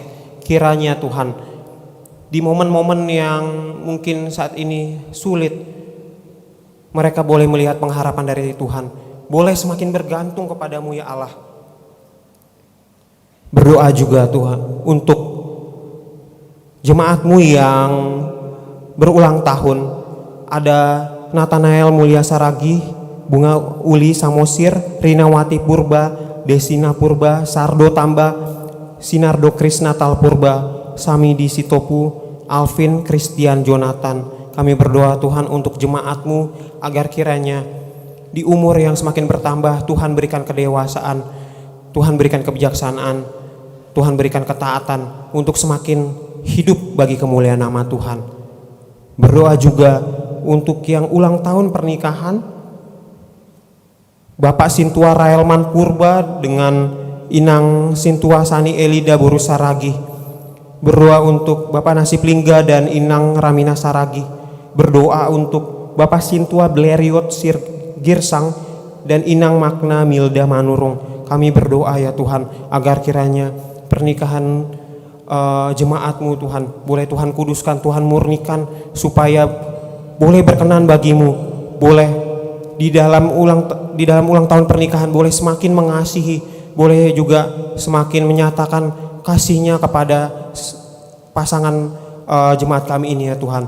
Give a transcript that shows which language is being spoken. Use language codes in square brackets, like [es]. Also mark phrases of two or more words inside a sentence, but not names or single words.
[id] Kiranya Tuhan di momen-momen yang mungkin saat ini sulit, mereka boleh melihat pengharapan dari Tuhan, boleh semakin bergantung kepadamu ya Allah. Berdoa juga Tuhan untuk jemaat-Mu yang berulang tahun. Ada Nathanael Mulia Saragi, Bunga Uli Samosir, Rinawati Purba, Desina Purba, Sardo Tamba, Sinardo Krisnatal Purba, Samidi Sitopu, Alvin Christian Jonathan. Kami berdoa Tuhan untuk jemaat-Mu agar kiranya di umur yang semakin bertambah Tuhan berikan kedewasaan, Tuhan berikan kebijaksanaan, Tuhan berikan ketaatan untuk semakin hidup bagi kemuliaan nama Tuhan. Berdoa juga untuk yang ulang tahun pernikahan, Bapak Sintua Raelman Purba dengan Inang Sintua Sani Elida Boru Saragi. Berdoa untuk Bapak Nasib Lingga dan Inang Ramina Saragi. Berdoa untuk Bapak Sintua Bleriot Sir Girsang dan Inang Makna Milda Manurung. Kami berdoa ya Tuhan agar kiranya pernikahan jemaat-Mu Tuhan boleh Tuhan kuduskan, Tuhan murnikan supaya boleh berkenan bagimu, boleh di dalam ulang tahun pernikahan boleh semakin mengasihi, boleh juga semakin menyatakan kasihnya kepada pasangan jemaat kami ini ya Tuhan.